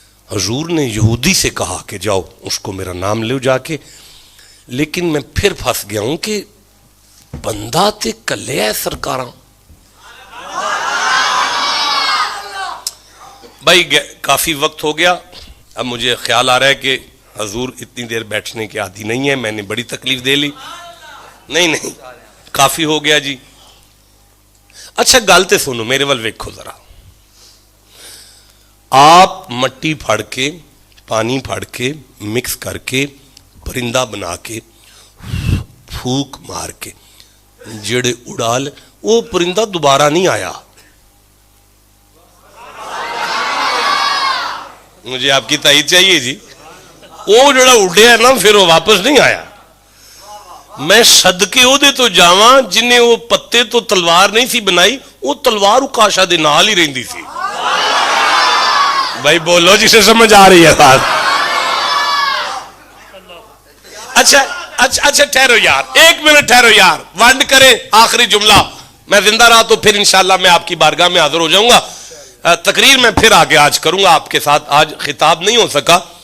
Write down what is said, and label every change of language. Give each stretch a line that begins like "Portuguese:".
Urdu: حضور نے یہودی سے کہا کہ جاؤ اس کو میرا نام لو جا کے, لیکن میں پھر پھنس گیا ہوں کہ
Punjabi: بندہ تے کلے ہے سرکاراں.
Urdu: بھائی کافی وقت ہو گیا, اب مجھے خیال آ رہا ہے کہ حضور اتنی دیر بیٹھنے کے عادی نہیں ہے, میں نے بڑی تکلیف دے لی. نہیں کافی ہو گیا جی.
Punjabi: اچھا گل تے سنو میرے ول ویکھو ذرا.
Urdu: آپ مٹی پھڑ کے پانی پھڑ کے مکس کر کے پرندہ بنا کے پھوک مار کے جڑے اڑال, وہ پرندہ دوبارہ نہیں آیا. مجھے آپ کی تائید چاہیے جی.
Punjabi: وہ جڑا اڑیا ہے نا
Urdu: پھر وہ واپس نہیں آیا.
Punjabi: میں صدقے او دے تو جاواں جنہیں وہ پتے تو تلوار نہیں سی بنائی, وہ تلوار اکاشا دے نال ہی رہندی سی.
Urdu: بھائی بولو جسے سمجھ آ رہی ہے بات. اچھا ٹھہرو یار, ایک منٹ ٹھہرو یار, ونڈ کریں آخری جملہ. میں زندہ رہا تو پھر انشاءاللہ میں آپ کی بارگاہ میں حاضر ہو جاؤں گا. تقریر میں پھر آگے آج کروں گا آپ کے ساتھ, آج خطاب نہیں ہو سکا.